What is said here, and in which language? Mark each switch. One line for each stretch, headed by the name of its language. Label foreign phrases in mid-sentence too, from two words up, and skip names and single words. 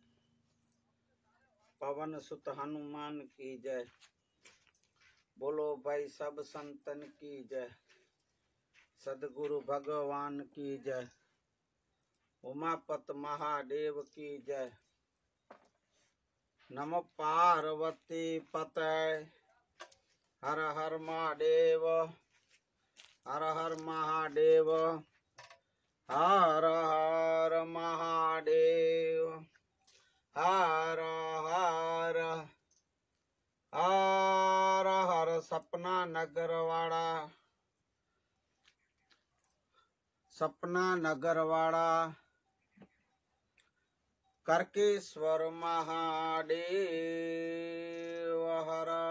Hindi: पवन सुत हनुमान की जय बोलो भाई सब संतन की जय सदगुरु भगवान की जय उमापत महादेव की जय नमो पार्वती पतय हर हर महादेव हर हर महादेव हर हर महादेव हर हर हर हर सपना नगर वाड़ा करकेश्वर महादेव हर